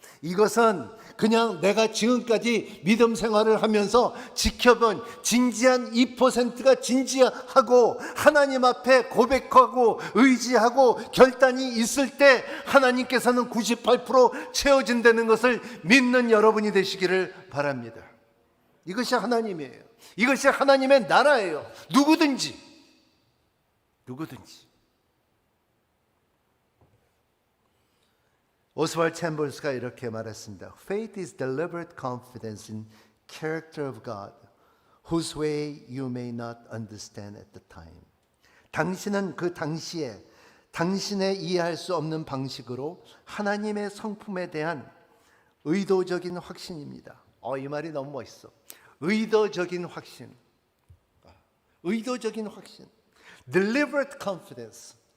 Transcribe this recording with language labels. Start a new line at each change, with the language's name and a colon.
Korean: 이것은 그냥 내가 지금까지 믿음 생활을 하면서 지켜본 진지한 2%가 진지하고 하나님 앞에 고백하고 의지하고 결단이 있을 때 하나님께서는 98% 채워진다는 것을 믿는 여러분이 되시기를 바랍니다. 이것이 하나님이에요. 이것이 하나님의 나라예요. 누구든지 오스왈드 챔버스가 이렇게 말했습니다.
English: Faith is deliberate confidence in character of God, whose way you may not understand at the time.
Korean: 당신은 그 당시에 당신의 이해할 수 없는 방식으로 하나님의 성품에 대한 의도적인 확신입니다. 이 말이 너무 멋있어. 의도적인 확신. 의도적인 확신.
English: Deliberate confidence.